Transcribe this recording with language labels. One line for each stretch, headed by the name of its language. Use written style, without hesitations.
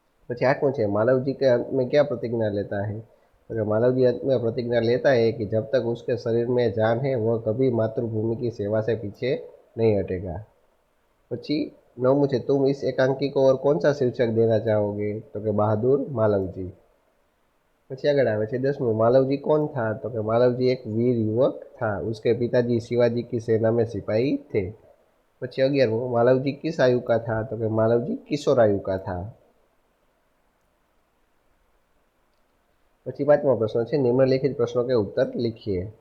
Gujarati: પછી
Hindi: आठवां है मालवजी के अंत में क्या प्रतिज्ञा लेता है. तो मालवजी अंत में प्रतिज्ञा लेता है कि जब तक उसके शरीर में जान है वह कभी मातृभूमि की सेवा से पीछे नहीं हटेगा.
Gujarati: પછી નવમું છે
Hindi: तुम इस एकांकी को और कौन सा शीर्षक देना चाहोगे. तो कि बहादुर मालवजी.
Gujarati: પછી આગળ આવે છે 10મું
Hindi: मालवजी कौन था. तो कि मालवजी एक वीर युवक था. उसके पिताजी शिवाजी की सेना में सिपाही थे.
Gujarati: પછી 11મું
Hindi: मालवजी किस आयु का था. तो कि मालवजी किशोर आयु का था.
Gujarati: પછી 5મો પ્રશ્ન છે
Hindi: निम्नलिखित प्रश्नों के उत्तर लिखिए.